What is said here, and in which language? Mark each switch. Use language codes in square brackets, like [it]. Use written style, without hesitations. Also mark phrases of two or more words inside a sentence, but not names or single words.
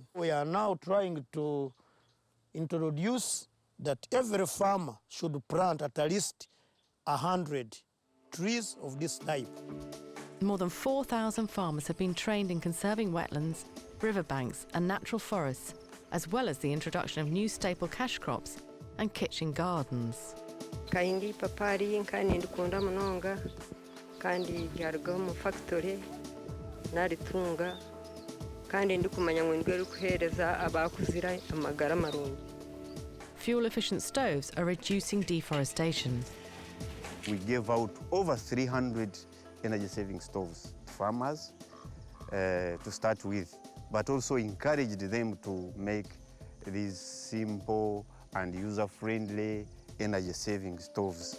[en] We are now trying to introduce that every farmer should plant at least 100 trees of this type. More than 4,000 farmers have been trained in conserving wetlands, riverbanks and natural forests, as well as the introduction of new staple cash crops and kitchen gardens. [cgg] Kaindi papari kandi ndikunda munonga kandi byaragaho mu factory naritunga kandi ndikumanya ngo ndwere kuhereza abakuzira amagara marungi. [en] Fuel-efficient stoves are reducing deforestation. We gave out over 300 energy-saving stoves to farmers to start with, but also encouraged them to make these simple and user-friendly energy-saving stoves.